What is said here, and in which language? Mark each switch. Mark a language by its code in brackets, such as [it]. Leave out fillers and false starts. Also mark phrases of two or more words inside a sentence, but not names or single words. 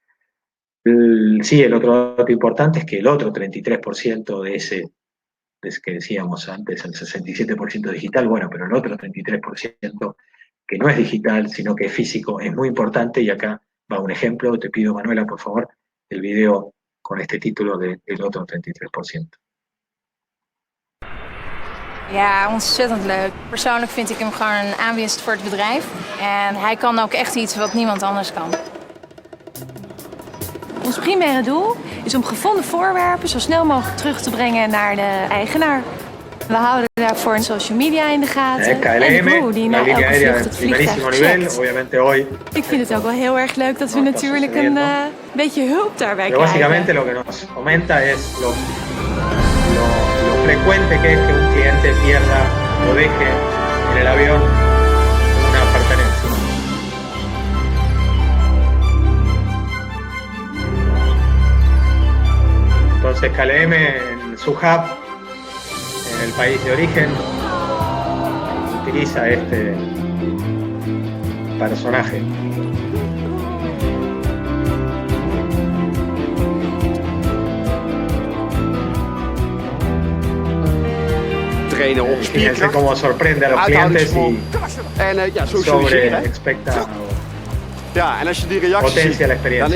[es] Sí, el otro dato importante es que el otro 33% de ese que decíamos antes, el 67% digital, bueno, pero el otro 33% que no es digital, sino que es físico, es muy importante, y acá va un ejemplo. Te pido, Manuela, por favor, el video con este título del otro 33%. [nl] Ja, ontzettend leuk. Persoonlijk vind ik hem gewoon een aanwinst voor het bedrijf. En hij kan ook echt iets wat niemand anders kan. Ons primaire doel is om gevonden voorwerpen zo snel mogelijk terug te brengen naar de eigenaar. We houden daarvoor [en] social media [nl] in de gaten. KLM, en de crew die na elke vlucht het vliegtuig checkt. Ik vind het ook wel heel erg leuk dat we natuurlijk een beetje hulp daarbij krijgen. [es] Básicamente lo que nos comenta es lo frecuente que es que un cliente pierda o deje en el avión una pertenencia. Entonces KLM en su hub, en el país de origen, utiliza este personaje. [nl] Trainen op [es] Fíjense [nl] spierkracht, [es] cómo sorprende a los clientes y [nl] en ja, [es] sobre [nl] socialiseren. Hè? [es] expecta [nl] Ja, en als je die reacties ziet, [es] potencia la [nl] dan [es] experiencia.